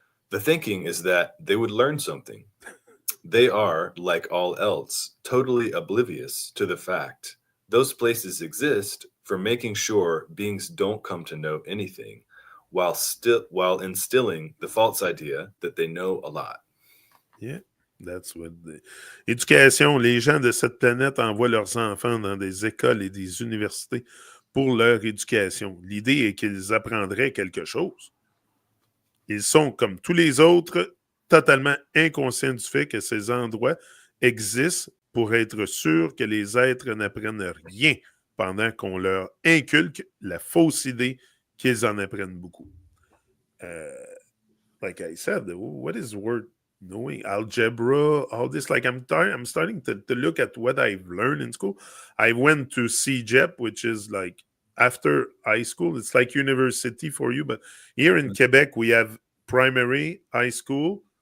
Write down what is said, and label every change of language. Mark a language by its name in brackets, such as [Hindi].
[English] The thinking is that they would learn something. They are, like all else, totally oblivious to the fact those places exist for making sure beings don't come to know anything, while instilling the false idea that they know a lot. Yeah, that's what the... [French] Éducation, les gens de cette planète envoient leurs enfants dans des écoles et des universités pour leur éducation. L'idée est qu'ils apprendraient quelque chose. Ils sont, comme tous les autres, totalement inconscients du fait que ces endroits existent pour être sûrs que les êtres n'apprennent rien pendant qu'on leur inculque la fausse idée qu'ils en apprennent beaucoup. [English] Like I said, what is worth knowing? Algebra, all this. Like I'm starting to look at what I've learned in school. I went to CEGEP, which is like after high school. It's like university for you, but here in Quebec we have primary, high school.